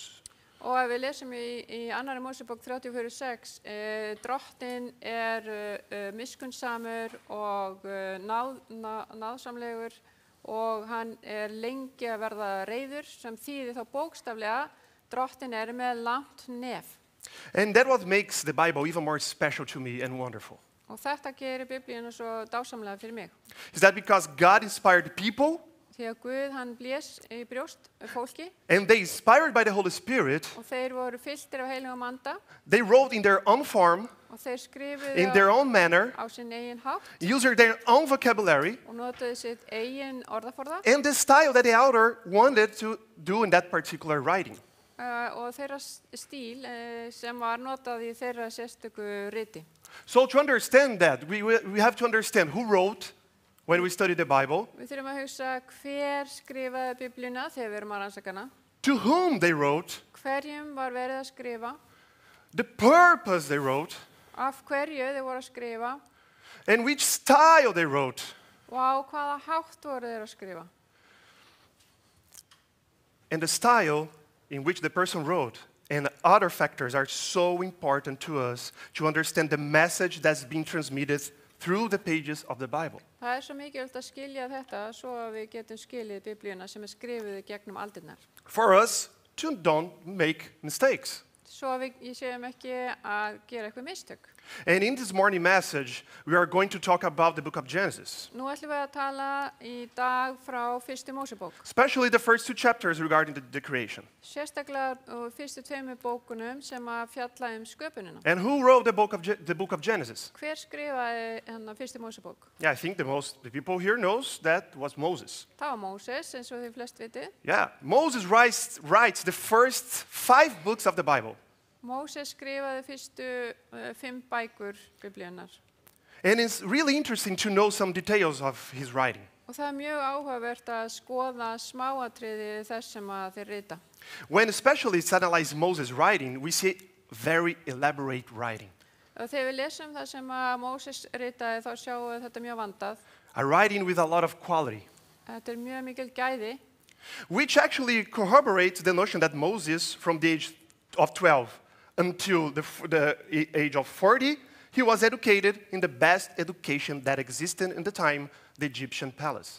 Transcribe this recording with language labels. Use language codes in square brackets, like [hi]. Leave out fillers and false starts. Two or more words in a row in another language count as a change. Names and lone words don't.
[is] Og ef við lesum í annarri Mósebók 34:6, drottinn miskunnsamur og náðsamlegur og hann lengi að verða reiður, sem þýðir þá bókstaflega drottinn með langt nef. [en] And that what makes the Bible even more special to me and wonderful. [is] Og þetta gerir Biblíuna svo dásamlega fyrir mig. [en] Is that because God inspired people, [is] Því að Guð hann blés í brjóst fólki [en] and they inspired by the Holy Spirit, [is] og þeir voru fylltir af heilugum anda [en] they wrote in their own form, [is] og þeir skrifuðu [en] in their own manner, [is] á sinn eigin hátt [en] using their own vocabulary, [is] og notuðu sitt eigin orðaforða [en] and the style that the author wanted to do in that particular writing. [is] og þeirra stíl sem var notað í þeirra sérstöku riti. [en] So to understand that, we have to understand who wrote when we study the Bible, [is] Við þurfum að hugsa hver skrifaði Biblíuna þegar við erum að rannsaka hana, [en] to whom they wrote, [is] hverjum var verið að skrifa, [en] the purpose they wrote, [is] af hverju þeir voru að skrifa [en] and which style they wrote. [is] og á hvaða hátt voru þeir að skrifa. [en] And the style in which the person wrote and other factors are so important to us to understand the message that's being transmitted through the pages of the Bible. [is] Það svo mikilvægt að skilja þetta svo að við getum skilið Biblíuna sem skrifuð í gegnum aldirnar. [en] For us to don't make mistakes. [is] Svo að við séum ekki að gera eitthvað mistök. [en] And in this morning message, we are going to talk about the book of Genesis, [is] Nú ætlum við að tala í dag frá fyrstu Mósebók. [en] especially the first two chapters regarding the creation. [is] Sérstaklega fyrstu tveimur bókunum sem að fjalla sköpunina. [en] And who wrote the book of Genesis? [is] Hver skrifaði hennar fyrstu Mósebók? [en] Yeah, I think the people here knows that was Moses. [is] Það var Móses, eins og þið flest vitið. [en] Yeah, Moses writes the first 5 books of the Bible. [is] Móses skrifaði fyrstu 5 bækur Biblíunnar. [en] And it's really interesting to know some details of his writing. [is] Og það mjög áhugavert að skoða smáatriði þess sem að þeir rita. [en] When specialists analyze Moses' writing, we see very elaborate writing. [is] Og þegar við lesum það sem að Móses ritaði þá sjáum við þetta mjög vandað. [en] A writing with a lot of quality, [is] Þetta mjög mikil gæði. [en] which actually corroborates the notion that Moses, from the age of 12 until the age of 40, he was educated in the best education that existed in the time, the Egyptian palace.